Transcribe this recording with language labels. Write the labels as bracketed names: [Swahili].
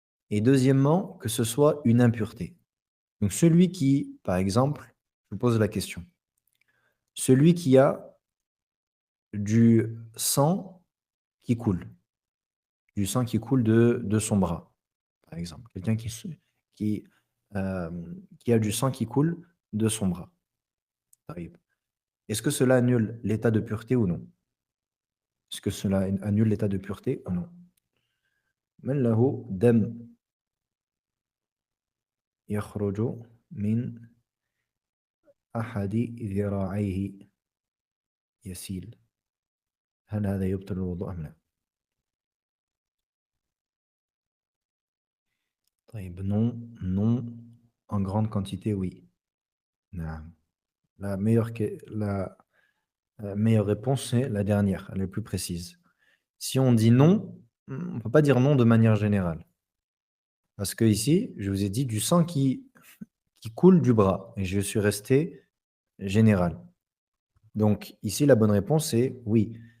[French] Et deuxièmement, que ce soit une impureté. Donc celui qui, par exemple, je vous pose la question, celui qui a du sang qui coule, du sang qui coule de son bras, par exemple. Quelqu'un qui, euh, qui a du sang qui coule de son bras. Taïb. Est-ce que cela annule l'état de pureté ou non? Est-ce que cela annule l'état de pureté ou non? [Arabic] من له دم يخرج من أحد ذراعيه يسيل، هل هذا يبطل الوضوء أم لا؟ طيب [French] non, non, en grande quantité, oui. [Arabic] نعم. [French] La meilleure réponse, c'est la dernière, elle est plus précise. Si on dit non, on ne peut pas dire non de manière générale. Parce que ici, je vous ai dit du sang qui coule du bras. Et je suis resté général. Donc ici, la bonne réponse, c'est oui.